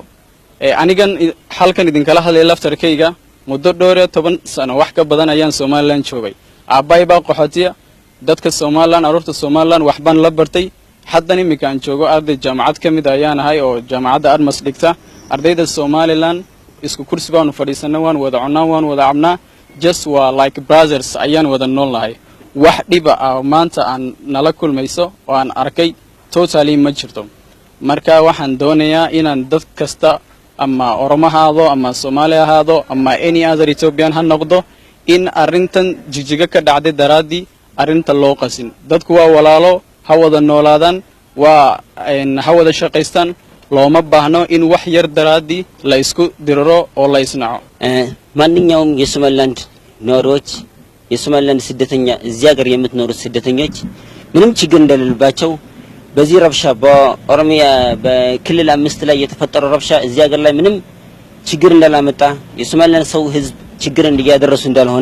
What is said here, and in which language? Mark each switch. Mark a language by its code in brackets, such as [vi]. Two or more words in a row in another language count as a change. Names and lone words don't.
[so] anigan halkan idin kala hadlay laftarkayga muddo dhowr 10 sano wax ka badan ayaan Soomaaliland joogay aabay baa qaxootiya dadka Soomaaliland arurta Soomaaliland wax baan la bartay haddana imika aan joogo arday jaamacad kamid ayaan ahay oo jaamacadda Admas dhigta ardayda Soomaaliland isku kursi baan fadhiisanaa waan wada cunaa waan wada cabnaa just waa [en] like brothers [so] ayaan wada noolahay wax dhiba ah maanta aan nala kulmayso oo aan arkay totally ma jirto marka waxaan doonayaa inaan dad kasta ama Oromahaado ama Soomaaliyahaado ama [en] any other Ethiopian [so] ha noqdo in arintan jijiga ka dhacday daraadii arinta loo qasin dadku waa walaalo ha wada noolaadaan waa ha wada shaqaystaan looma baahno in wax yar daraadii la isku diriro oo la isnaco [am] ማንኛውም የሶማሊላንድ ኖሮች የሶማሊላንድ ስደተኛ እዚህ ሀገር የምትኖሩ ስደተኞች ምንም ችግር እንደሌለባቸው በዚህ ረብሻ በኦሮሚያ በክልል 5 ላይ የተፈጠረው ረብሻ እዚህ ሀገር ላይ ምንም ችግር እንዳላመጣ የሶማሊላንድ ሰው ህዝብ ችግር እንዲያደርሱ እንዳልሆነ